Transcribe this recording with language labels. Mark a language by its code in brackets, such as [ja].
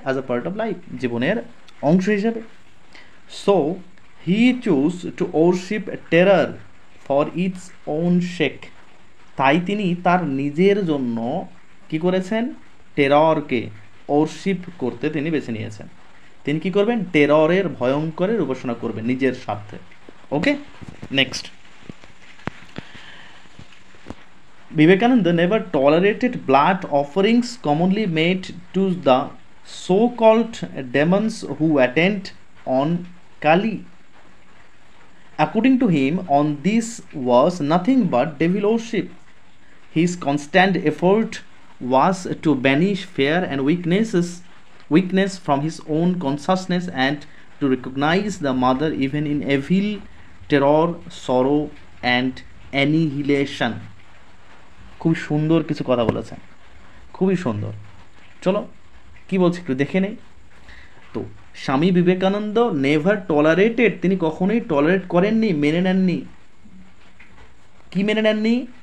[en] as a part of life, [bn] জীবনের অংশ হিসেবে। [en] so he choose to worship terror for its own sake, [bn] তাই তিনি তার নিজের জন্য কি করেছেন? টেররকে ওরশিপ করতে তিনি বেছে নিয়েছেন। তিনি কি করবেন? টেররের, ভয়ঙ্করের উপাসনা করবেন নিজের স্বার্থে। [en] Okay, next, Vivekananda never tolerated blood offerings commonly made to the so-called demons who attend on Kali. According to him, on this was nothing but devil worship. His constant effort was to banish fear and weakness from his own consciousness and to recognize the mother even in evil, terror, sorrow and annihilation. [bn] খুব সুন্দর কিছু কথা বলেছেন, খুবই সুন্দর। চলো কি বলছি একটু দেখে নেই। তো স্বামী বিবেকানন্দ [en] never tolerated, [bn] তিনি কখনোই টলারেট করেননি, মেনে নেননি। কি মেনে নেননি?